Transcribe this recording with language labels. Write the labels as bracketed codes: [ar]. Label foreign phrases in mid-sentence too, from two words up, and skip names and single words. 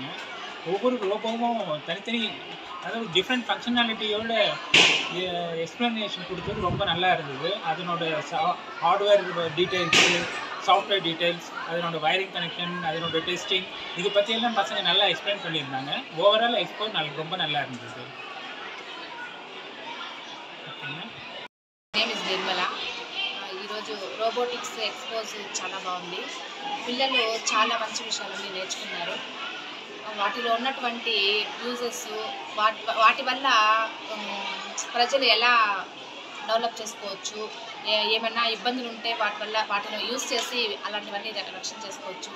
[ta] ஒவ்வொரு ரோபோவும் தனித்தனி, அதாவது [en] different functionality [ta] எக்ஸ்ப்ளனேஷன் கொடுத்தது ரொம்ப நல்லா இருந்தது. அதனோட [en] hardware details, software details, [ta] அதனோட [en] wiring connection, [ta] அதனோட டெஸ்டிங், இது பற்றியெல்லாம் பசங்க நல்லா எக்ஸ்பிளைன் பண்ணியிருந்தாங்க. [en] overall expo [ta] ரொம்ப நல்லா இருந்தது. [en] name is Nirmala. [te] ఈరోజు [en] robotics expos [te] చాలా బాగుంది. పిల్లలు చాలా మంచి విషయాలన్నీ నేర్చుకున్నారు. వాటిలో ఉన్నటువంటి యూజెస్, వాటి వల్ల ప్రజలు ఎలా డెవలప్ చేసుకోవచ్చు, ఏమైనా ఇబ్బందులు ఉంటే వాటిని యూజ్ చేసి అలాంటివన్నీ రక్షణ చేసుకోవచ్చు.